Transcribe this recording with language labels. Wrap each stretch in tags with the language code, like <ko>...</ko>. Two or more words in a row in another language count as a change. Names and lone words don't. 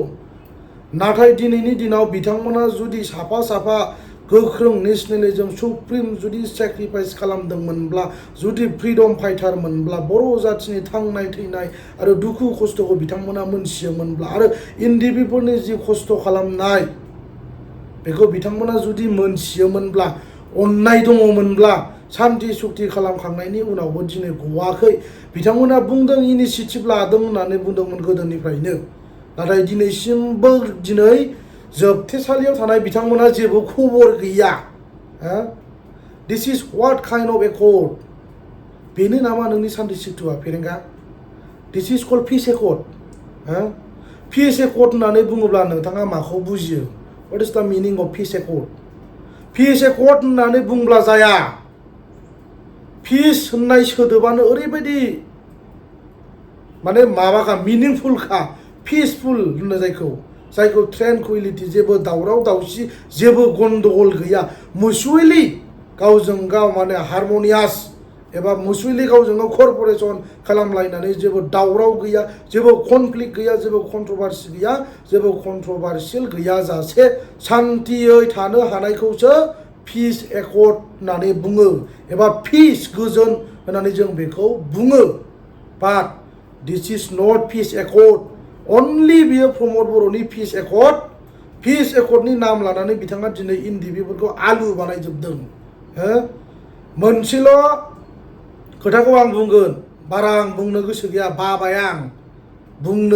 <brx>नाथाय दिनैनि दिनाव बिथांमोना जुदि साफा साफा गोख्रों नेशनेलिजम सुप्रिम जुदि सेक्रिफाइस खालामदोंमोनब्ला, जुदि</brx> <en>freedom fighter</en> <brx>मोनब्ला, बर' जाथिनि थांनाय थैनाय आरो दुखु खस्थ'खौ बिथांमोना मोनथियोमोनब्ला आरो इन्डिभिफोरनि जि खस्थ' खालामनाय बेखौ बिथांमोना जुदि मोनथियोमोनब्ला, अननाय दङमोनब्ला, शान्ति सुक्ति खालामखांनायनि उनावबो दिनै गवाखै। बिथांमोना बुंदों इनिसियेटिभ लादों होननानै बुंदोंमोन गोदोनिफ्रायनो, नाथाय दिनैसिमबो दिनै जोबथेसालियाव थानाय बिथांमोना जेबो खबर गैया।</brx> <en>This is what kind of accord?</en> <brx>बेनो नामा नोंनि शान्ति सुक्तिआ फेरेंगा?</brx> <en>This is called peace accord. peace accord</en> <brx>होननानै बुङोब्ला नोंथाङा माखौ बुजियो?</brx> <en>What is the meaning of peace accord? peace accord</en> <brx>होननानै बुंब्ला जाया। पिस होननाय सोदोबानो ओरैबायदि माने माबाखा, मिनिंफुलखा, पिसफुल होनो जायखौ ट्रेनकुइलिटि, जेबो दावराव दावसि, जेबो गन्डगल गैया, मुचुवेलि गावजों गाव माने हारमनियास एबा मुचुवेलि गावजों गाव कर्परेसन खालामलायनानै जेबो दावराव गैया, जेबो कनफ्लिक्ट गैया, जेबो कन्ट्रभार्सि गैया, जेबो कन्ट्रभार्सियेल गैयाजासे शान्तियै थानो हानायखौसो</brx> <en>peace accord</en> <brx>होननानै बुङो एबा पिस गोजोन होननानै जों बेखौ बुङो।</brx> <en>But this is not peace accord.</en> <brx>अनलि बियो प्रमद बर'नि</brx> <en>peace accord.</en> <brx>पिस एकर्डनि नाम लानानै बिथाङा दिनै इन्डिभिफोरखौ आलु बानायजोबदों। मोनसेल' खोथाखौ आं बुंगोन, बारा आं बुंनो गोसो गैया, बाबाय आं बुंनो।</brx>